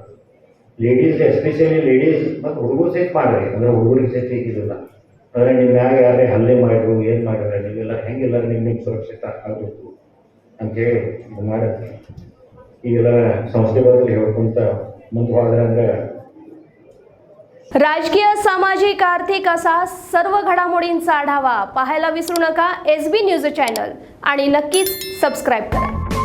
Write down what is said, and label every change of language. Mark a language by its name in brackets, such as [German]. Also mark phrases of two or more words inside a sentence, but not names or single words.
[English] ladies especially ladies [Kannada] ಮತ್ತು ಹುಡುಗರು ಸಹಿತ ಮಾಡಿರಿ, ಅಂದರೆ ಹುಡುಗರಿಗೆ ಸಹಿತ ಇದಿಲ್ಲ. ಅಂದರೆ ನಿಮ್ಮ ಮ್ಯಾಗ ಯಾರೇ ಹಲ್ಲೆ ಮಾಡಿದ್ರು ಏನು ಮಾಡಿದ್ರೆ ನೀವೆಲ್ಲ ಹೆಂಗೆಲ್ಲರೂ ನಿಮಗೆ ಸುರಕ್ಷಿತ ಆಗಬೇಕು ಅಂಥೇಳಿ ಮಾಡಿ ಈಗೆಲ್ಲ ಸಂಸ್ಥೆಗಳಲ್ಲಿ ಹೇಳ್ಕೊಂತ ಮುಂದೆ ಹೋದ್ರೆ ಅಂದರೆ [Marathi] राजकीय, सामाजिक, आर्थिक असा सर्व घडामोडींचा आढावा पाहायला विसरू नका SB न्यूज चॅनल आणि नक्कीच सबस्क्राईब करा.